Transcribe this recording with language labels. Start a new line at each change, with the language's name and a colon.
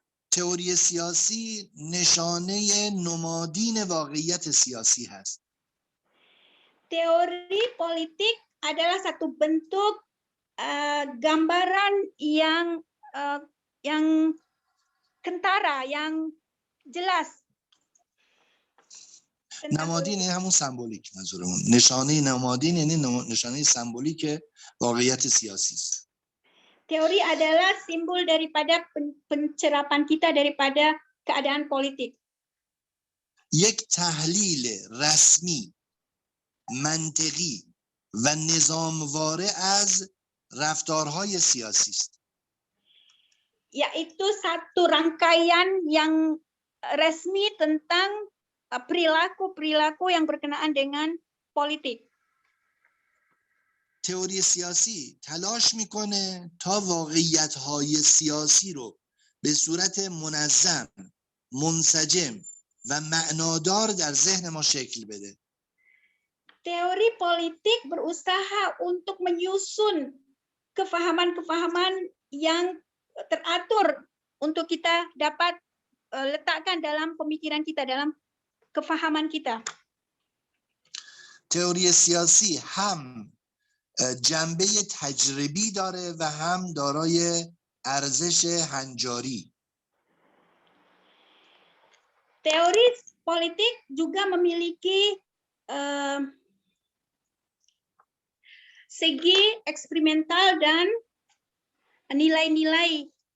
Persian: تئوری سیاسی نشانه نمادین واقعیت سیاسی هست.
Malay: Teori politik adalah satu bentuk gambaran yang kentara, yang jelas.
Persian: نمادین همون سمبولیک منظورمون. نشانه نمادین یعنی نشانه سمبولیک واقعیت سیاسی است.
Malay: Teori adalah simbol daripada pencerapan kita daripada keadaan politik.
Persian: یک تحلیل رسمی، منطقی و نظامواره از رفتارهای سیاسی است.
Malay: Yaitu satu rangkaian yang resmi tentang perilaku-perilaku yang berkenaan dengan politik.
Persian: تئوری سیاسی تلاش میکنه تا واقعیت‌های سیاسی رو به صورت منظم، منسجم و معنادار در ذهن ما شکل بده.
Malay: Teori politik berusaha untuk menyusun kefahaman-kefahaman yang teratur untuk kita dapat letakkan dalam pemikiran kita, dalam kefahaman kita.
Persian: تئوری سیاسی هم جنبه تجربی داره و هم دارای ارزش هنجاری.
Malay: Teori politik juga memiliki segi eksperimental dan nilai-nilai.